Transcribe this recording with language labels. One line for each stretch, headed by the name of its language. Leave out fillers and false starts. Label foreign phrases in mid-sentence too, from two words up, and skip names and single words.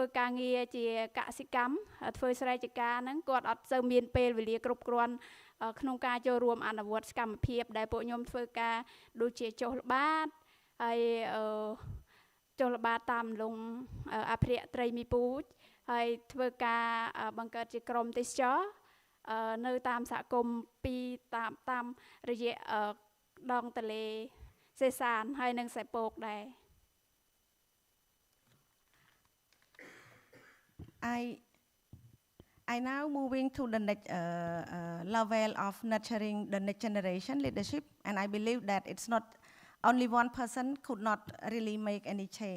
Khmer: ការងារជាកសិកម្មធ្វើស្រែចម្ការហ្នឹងគាត់អត់សូវមានពេលវេលាគ្រប់គ្រាន់ក្នុងការចូលរួមអនុវត្តសកម្មភាពដែលពួកខ្ញុំធ្វើការដូចជាចុះល្បាតហើយ ចូលល្បាតតាមលងអភិរក្សត្រីមីពូជហើយធ្វើការបង្កើតជាក្រុមទេសចរនៅតាមសហគមន៍ពីតាមរយៈដងទន្លេសេសានហើយនឹងសែពកដែរ
English: I now moving to the next level of nurturing the next generation leadership and I believe that it's not only one person could not really make any change.